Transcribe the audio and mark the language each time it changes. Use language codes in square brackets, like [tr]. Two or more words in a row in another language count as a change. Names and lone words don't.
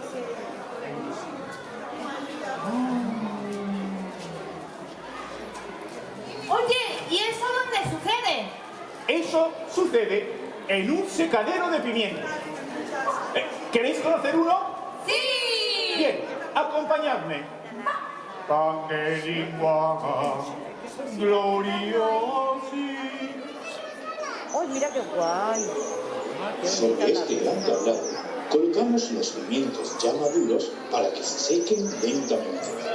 [es] Oye, ¿y eso dónde sucede? Eso sucede en un secadero de pimientos. ¿Queréis conocer uno? ¡Sí! Bien, acompañadme. Angelica, gloriosi. ¡Ay, mira qué guay! Qué Sobre bonita este la gran vida. tablado colocamos los pimientos ya maduros para que se sequen lentamente.